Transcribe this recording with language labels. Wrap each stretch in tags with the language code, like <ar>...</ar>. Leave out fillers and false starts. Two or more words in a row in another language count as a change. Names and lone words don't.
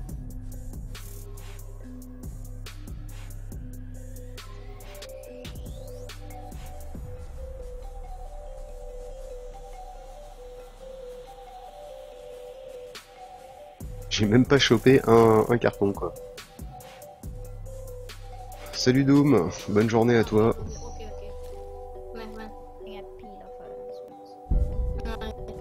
<fr>J'ai même pas chopé un carton, quoi. Salut Doom, bonne journée à toi.</fr> <sv>Okej, okej. Men. Inga pilar för den. Nej.</sv>